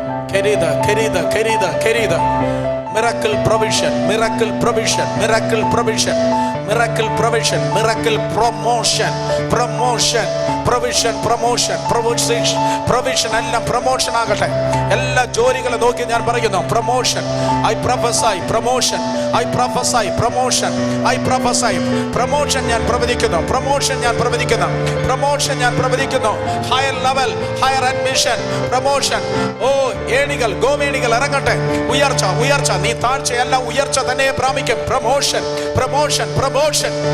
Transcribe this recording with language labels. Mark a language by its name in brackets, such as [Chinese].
[English] Querida. Miracle provision, miracle provision, miracle provision, miracle provision, miracle promotion, promotion, provision, promotion, provision. [Malayalam] എല്ലാം promotion ആകട്ടെ. എല്ലാ ജോലികളെ നോക്കി ഞാൻ പറയുന്നു promotion. [English] I prophesy promotion, I prophesy promotion, I prophesy promotion. [Malayalam] ഞാൻ പ്രവചിക്കുന്നു പ്രൊമോഷൻ, ഞാൻ പ്രവചിക്കുന്നു പ്രൊമോഷൻ, ഞാൻ പ്രവചിക്കുന്നു. Higher level, higher admission, promotion. ഓ ഏണികൾ, ഗോമേണികൾ ഇറങ്ങട്ടെ. ഉയർച്ച, ഉയർച്ച. നീ താഴ്ചയല്ല, ഉയർച്ച തന്നെ പ്രാപിക്കും. Promotion, promotion, promotion.